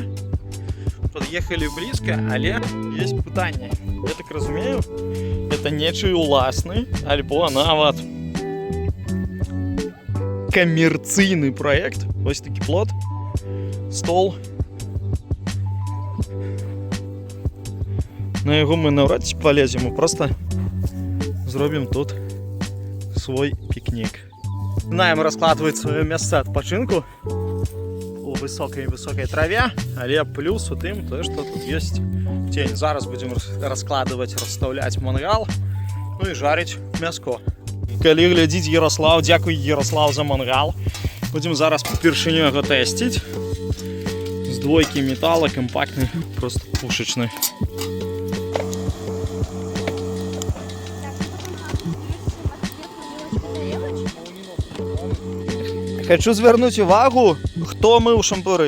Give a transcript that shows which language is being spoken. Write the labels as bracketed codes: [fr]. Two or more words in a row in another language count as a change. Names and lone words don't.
[ru] Подъехали близко, [be] але есть пытанне. Я так разумею, это нечый уласны, альбо нават камерцыйны проект. Вось такі плот, стол. На яго мы наўрад ці полезем, мы просто зробім тут свой пікнік. [ru] Начинаем раскладывать свое место адпачынку у высокой траве, [be] але плюс у тым, [ru] то, что тут есть тень. Зараз будем раскладывать, расставлять мангал, ну и жарить мяско. [be] Калі глядзіць Ярослав, дзякуй Ярослав за мангал. Будем зараз упершыню яго тэсціць. З двойкі металла, кампактны, просто пушечны. Хочу звярнуць увагу, хто мыў шампуры.